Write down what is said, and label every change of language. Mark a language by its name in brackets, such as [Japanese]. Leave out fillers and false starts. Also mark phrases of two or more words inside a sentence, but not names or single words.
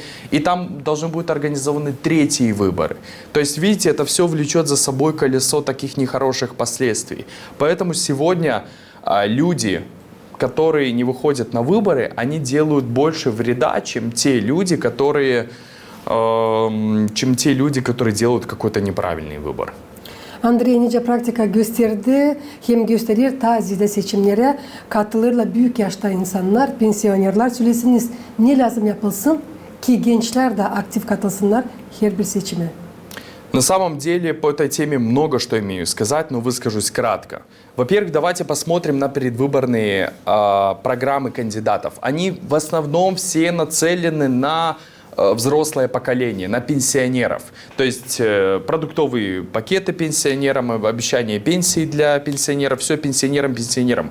[Russian] И там должны будут организованы третьи выборы. То есть, видите, это все влечет за собой колесо таких нехороших последствий. Поэтому сегодня люди, которые не выходят на выборы, они делают больше вреда, чем те люди, которые делают какой-то неправильный выбор. [Gagauz] Andrei nice pratika gösterdi, hem gösterir tazide seçimlere katılırla büyük yaşta insanlar, pensiyonerler söylesiniz ne lazım yapılsın ki gençler de aktif katılsınlar her bir seçime. [Russian] На самом деле по этой теме много что имею сказать, но выскажусь кратко. Во-первых, давайте посмотрим на предвыборные программы кандидатов. Они в основном все нацелены на взрослое поколение, на пенсионеров. То есть продуктовые пакеты пенсионерам, обещание пенсии для пенсионеров, все пенсионерам.